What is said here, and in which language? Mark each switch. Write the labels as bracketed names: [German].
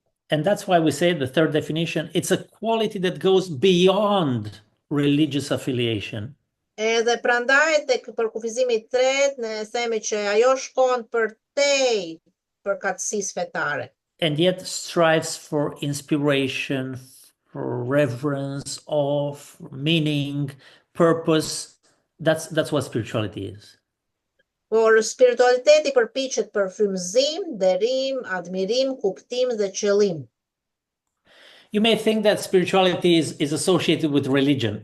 [English] And that's why we say the third definition, it's a quality that goes beyond religious affiliation. [Albanian] Edhe prandaj tek përkufizimi i tretë ne themi që ajo shkon përtej përkatësisë fetare. [English] And yet strives for inspiration, for reverence, of meaning, purpose. That's what spirituality is. [Albanian] Por spiritualiteti përpiqet për frymëzim, derim, admirim, kuptim dhe qëllim. [English] You may think that spirituality is associated with religion.